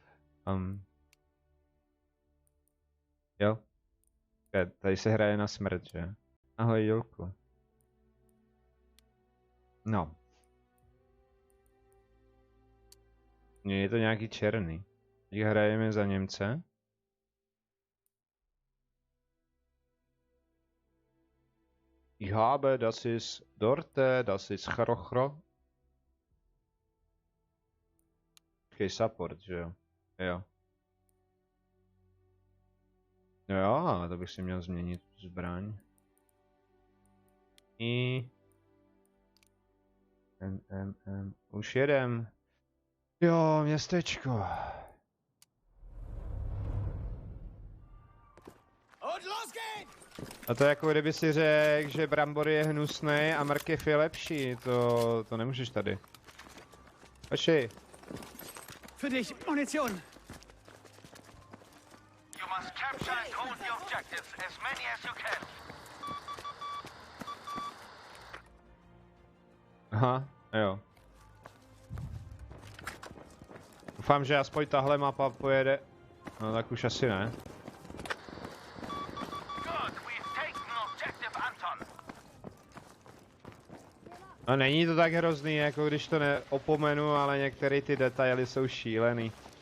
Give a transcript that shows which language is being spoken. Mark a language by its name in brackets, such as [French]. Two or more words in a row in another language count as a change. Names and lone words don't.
[Czech] Jo? Tady se hraje na smrt, že? Ahoj, Jolku. No. Je to nějaký černý. Teď hrajeme za Němce. [German] Ich habe, das ist Dorte, das ist Chrochro. [Czech] Počkej, support, že jo? Jo. Jo, to bych si měl změnit zbraň. Už jedem. Jo, městečko. A to jako kdyby si řekl, že brambor je hnusný a mrkev je lepší. To nemůžeš tady. Oči. [German] Für dich Munition. [English] You must capture and hold the objectives, as many as you can. [Czech] Aha, jo. Doufám, že aspoň tahle mapa pojede. No tak už asi ne. No není to tak hrozný, jako když to neopomenu, ale některé ty detaily jsou šílený.